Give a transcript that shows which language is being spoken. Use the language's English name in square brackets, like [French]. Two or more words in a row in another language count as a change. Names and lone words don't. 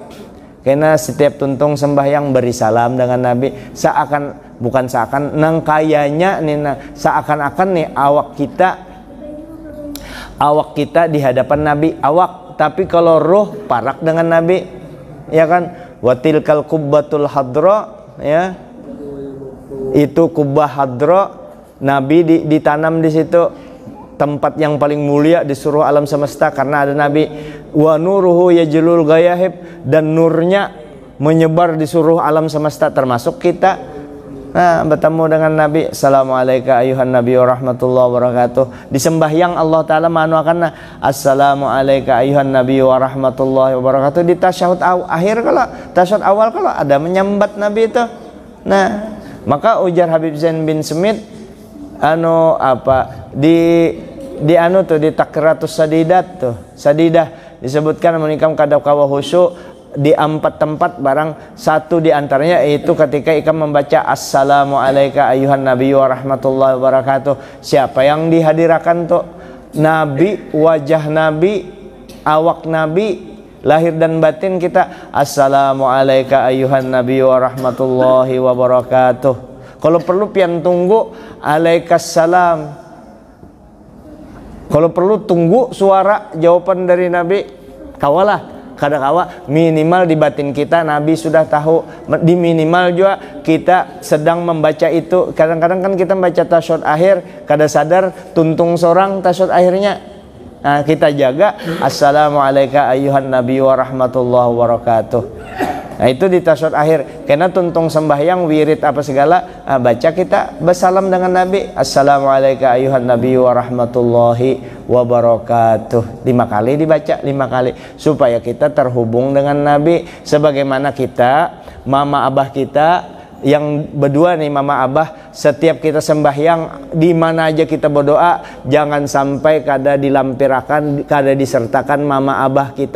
[Banjar] Karena setiap tuntung sembahyang beri salam dengan Nabi, nang kayanya nih, seakan-akan nih awak kita di hadapan Nabi awak, tapi kalau ruh parak dengan Nabi, ya kan? [Arabic] وتلك القبة الخضراء, [Indonesian] ya itu kubbah hadra, Nabi ditanam di situ, tempat yang paling mulia di seluruh alam semesta karena ada Nabi. [Arabic] ونوره يجلو الغياهب, [Indonesian] dan nurnya menyebar di seluruh alam semesta termasuk kita. Nah, bertemu dengan Nabi. [Arabic] السلام عليكم أيها النبي ورحمة الله وبركاته. [Banjar] Di sembahyang Allah Ta'ala manuakan [Arabic] السلام عليكم أيها النبي ورحمة الله وبركاته. [Indonesian] Di tasyahud akhir kalau tasyahud awal kalau ada menyambat Nabi itu. [Banjar] Nah, maka ujar Habib Zain bin Smith di takratus sadidat tuh, sadidah disebutkan menikam kadau kawa khusyuk di 4 tempat, barang satu di antaranya yaitu ketika ikam membaca [Arabic] السلام عليكم أيها النبي ورحمة الله وبركاته. [Indonesian] Siapa yang dihadirakan tuh? Nabi, wajah Nabi, awak Nabi, lahir dan batin kita. [Arabic] السلام عليكم أيها النبي ورحمة الله وبركاته. [Banjar] Kalau perlu pian tunggu alaikassalam. [Indonesian] Kalau perlu tunggu suara jawaban dari Nabi. Kawalah Kadang-kala minimal di batin kita Nabi sudah tahu, di minimal juga kita sedang membaca itu. Kadang-kadang kan kita membaca tasyahud akhir, [Banjar] kada sadar tuntung sorang tasyahud akhirnya. [Indonesian] Nah, kita jaga [Arabic] السلام عليكم أيها النبي ورحمة الله وبركاته. [Indonesian] Nah, itu di tasyahud akhir. Karena tuntung sembahyang, wirid apa segala, baca kita bersalam dengan Nabi. [Arabic] السلام عليكم أيها النبي ورحمة الله وبركاته. [Indonesian] 5 kali dibaca, 5 kali. Supaya kita terhubung dengan Nabi. Sebagaimana kita, mama abah kita, yang berdua nih mama abah, setiap kita sembahyang di mana aja kita berdoa, jangan sampai kada dilampirakan, kada disertakan mama abah kita.